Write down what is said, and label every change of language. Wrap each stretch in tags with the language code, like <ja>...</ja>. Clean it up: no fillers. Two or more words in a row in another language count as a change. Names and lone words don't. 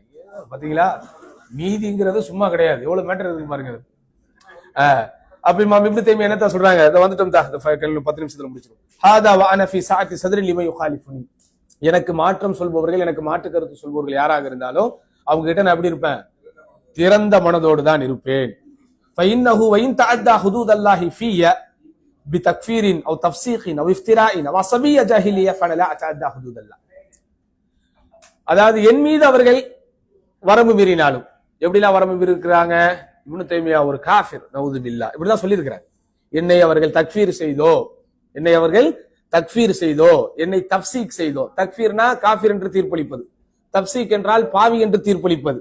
<ta>பாத்தீங்களா, நீதிங்கிறது சும்மா கிடையாது, எவ்வளவு மேட்டர் இருக்கு பாருங்க. அப்ப இமாம் இப்னு தைமியா என்னத்த சொல்றாங்க, இத வந்துட்டோம் தா, 10 நிமிஷத்துல முடிச்சிரும்.</ta> <ar>هذا و أنا في سعة صدري لمن يخالفني.</ar> <ta>எனக்கு மாற்றம் சொல்பவர்கள், எனக்கு மாற்று கருத்து சொல்பவர்கள் யாராக இருந்தாலும் அவங்க கிட்ட நான் எப்படி இருப்பேன், திறந்த மனதோடு தான் இருப்பேன்.</ta> <ar>فإنه وإن تعدى حدود الله في بتكفير أو تفسيق أو افتراء أو عصبية جاهلية فأنا لا أتعدى حدود الله.</ar> <ta>அதாவது என் மீது அவர்கள் வரம்பு மீறினாலும், எப்படிலாம் வரம்பு மீறி இருக்கிறாங்க, இப்னு தைமியா ஒரு காஃபிர்</ta> <ar>نعوذ بالله</ar> <ta>இப்படிதான் சொல்லி இருக்கிறாங்க. என்னை அவர்கள் தக்ஃபீர் செய்தோ, என்னை தப்சீக் செய்தோ. தக்ஃபீர்னா காஃபிர் என்று தீர்ப்பளிப்பது, தப்சீக் என்றால் பாவி என்று தீர்ப்பளிப்பது.</ta>